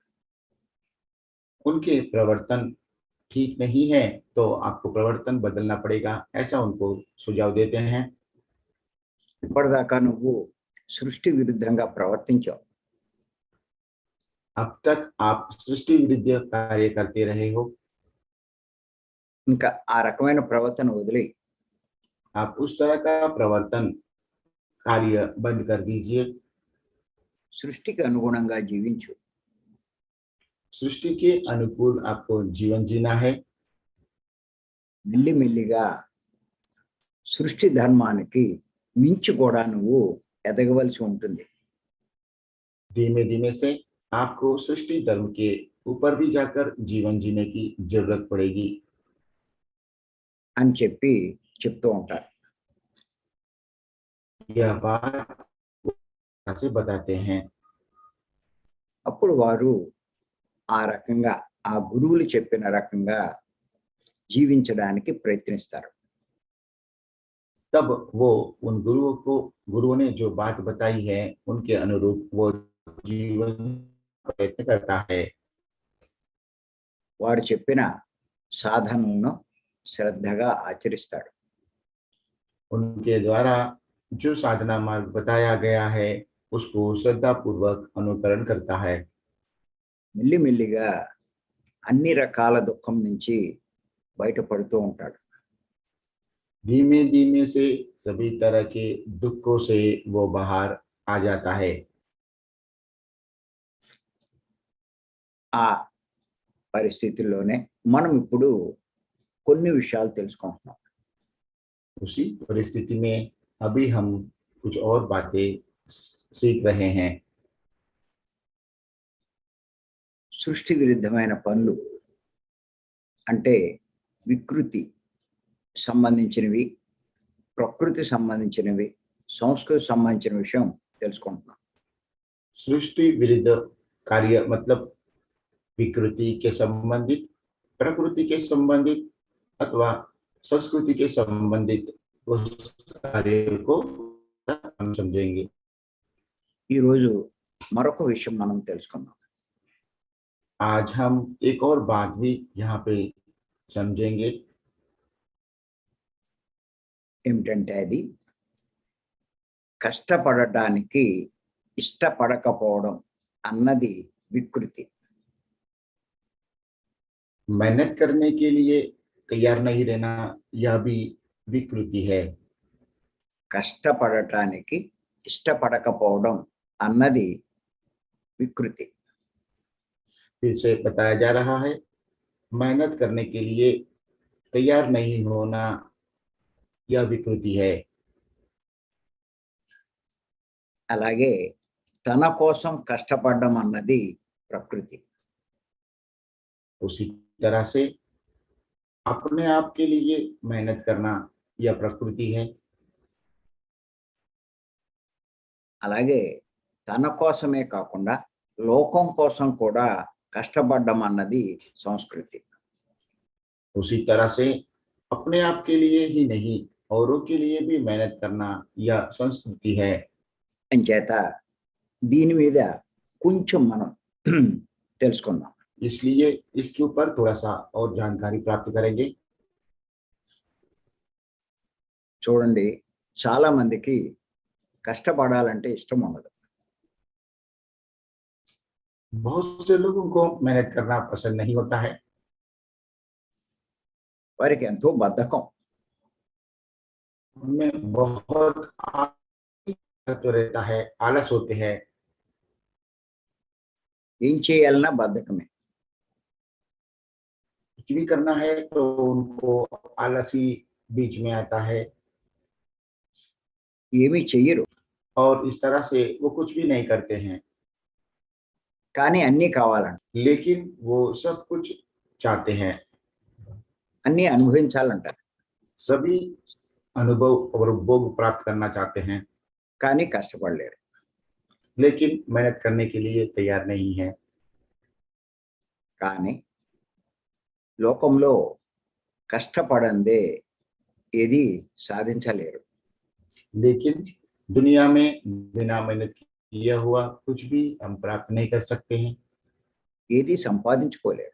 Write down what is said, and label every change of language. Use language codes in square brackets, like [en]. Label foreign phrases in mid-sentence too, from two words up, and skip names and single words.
[hi] उनके प्रवर्तन ठीक नहीं है तो आपको प्रवर्तन बदलना पड़ेगा, ऐसा उनको सुझाव देते हैं। [te] ఇప్పటిదాకా నువ్వు సృష్టి విరుద్ధంగా ప్రవర్తించావు. [hi] अब तक आप सृष्टि विरुद्ध कार्य करते रहे हो। [te] ఇంకా ఆ రకమైన ప్రవర్తన వదిలి [hi] आप उस तरह का प्रवर्तन कार्य बंद कर दीजिए। [te] సృష్టికి అనుగుణంగా జీవించు. [hi] सृष्टि के अनुकूल आपको जीवन जीना है। [te] మెల్లిమెల్లిగా సృష్టి ధర్మానికి మించి కూడా నువ్వు ఎదగవలసి ఉంటుంది. [hi] धीमे धीमे से आपको सृष्टि धर्म के ऊपर भी जाकर जीवन जीने की जरूरत पड़ेगी, [te] అని చెప్పి చెప్తూ ఉంటారు. [hi] यह बात से बताते हैं। [te] అప్పుడు వారు ఆ రకంగా ఆ గురువులు చెప్పిన రకంగా జీవించడానికి ప్రయత్నిస్తారు. [hi] तब वो उन गुरुओं ने जो बात बताई है उनके अनुरूप वो जीवन प्रयत्न करता है। [te] వారు చెప్పిన సాధనను శ్రద్ధగా ఆచరిస్తాడు. [hi] उनके द्वारा जो साधना मार्ग बताया गया है उसको श्रद्धा पूर्वक अनुकरण करता है। [te] మెల్లిమెల్లిగా అన్ని రకాల దుఃఖం నుంచి బయటపడుతూ ఉంటాడు. [hi] धीमे धीमे से सभी तरह के दुखों से वो बाहर आ जाता है। [te] ఆ పరిస్థితుల్లోనే మనం ఇప్పుడు కొన్ని విషయాలు తెలుసుకుంటున్నాం. [hi] उसी परिस्थिति में अभी हम कुछ और बातें सीख रहे हैं। [te] సృష్టి విరుద్ధమైన పనులు అంటే వికృతి సంబంధించినవి, ప్రకృతి సంబంధించినవి, సంస్కృతి సంబంధించిన విషయం తెలుసుకుంటున్నాం. [hi] सृष्टि विरुद्ध कार्य मतलब विकृति के संबंधित, प्रकृति के संबंधित अथवा संस्कृति के संबंधित उस कार्य को हम समझेंगे। [te] ఈరోజు మరొక విషయం మనం తెలుసుకుందాం. [hi] आज हम एक और बात भी यहाँ पे समझेंगे। [te] ఏమిటంటే అది కష్టపడటానికి ఇష్టపడకపోవడం అన్నది వికృతి. [hi] मेहनत करने के लिए तैयार नहीं रहना, यह भी विकृति है। [te] కష్టపడటానికి ఇష్టపడకపోవడం అన్నది వికృతి. [hi] फिर से बताया जा रहा है, मेहनत करने के लिए तैयार नहीं होना यह विकृति है। [te] అలాగే తన కోసం కష్టపడడం అన్నది ప్రకృతి. [hi] उसी तरह से अपने आप के लिए मेहनत करना यह प्रकृति है। [te] అలాగే తన కోసమే కాకుండా లోకం కోసం కూడా కష్టపడడం అన్నది సంస్కృతి. [hi] उसी तरह से अपने आप के लिए ही नहीं, औरों के लिए भी मेहनत करना यह संस्कृति है। [te] అంచేత దీని మీద కొంచెం మనం తెలుసుకుందాం. [hi] इसलिए इसके ऊपर थोड़ा सा और जानकारी प्राप्त करेंगे। [te] చూడండి, చాలా మందికి కష్టపడాలంటే ఇష్టం ఉండదు. [hi] बहुत से लोगों को मेहनत करना पसंद नहीं होता है। [te] వారికి ఎంతో బద్ధకం. [hi] उनमें बहुत तो रहता है, आलस होते हैं। [te] ఏం చేయాలన్నా బద్ధకమే. [hi] कुछ भी करना है तो उनको आलस ही बीच में आता है [te] ఏమీ చెయ్యరు, [hi] और इस तरह से वो कुछ भी नहीं करते हैं। [te] కానీ అన్నీ కావాలంట, [hi] लेकिन वो सब कुछ चाहते हैं, [te] అన్నీ అనుభవించాలంటారు, [hi] सभी अनुभव और उपभोग प्राप्त करना चाहते हैं, [te] కానీ కష్టపడలేరు. [hi] लेकिन मेहनत करने के लिए तैयार नहीं है। [te] కానీ లోకంలో కష్టపడందే ఏది సాధించలేరు. [hi] लेकिन दुनिया में बिना मेहनत किया हुआ कुछ भी हम प्राप्त नहीं कर सकते हैं, [te] ఏది సంపాదించుకోలేరు.